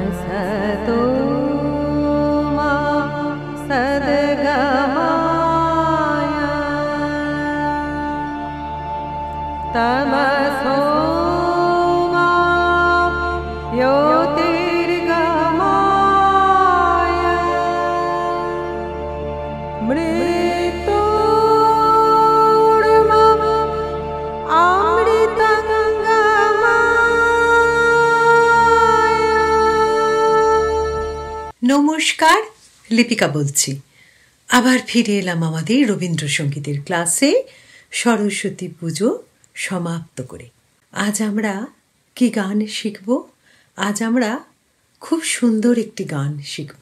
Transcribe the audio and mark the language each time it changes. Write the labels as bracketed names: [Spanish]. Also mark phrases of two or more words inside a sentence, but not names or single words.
[Sanskrit] सतो मा सद्गमय तमसो मा ज्योतिर्गमय मृत्योर्मम अमृतंगमय। [Bangla] নমস্কার, লিপিকা বলছি। আবার ফিরে এলাম আমাদের রবীন্দ্রসঙ্গীতের ক্লাসে সরস্বতী পুজো সমাপ্ত করে। আজ আমরা কি গান শিখব? আজ আমরা খুব সুন্দর একটি গান শিখব।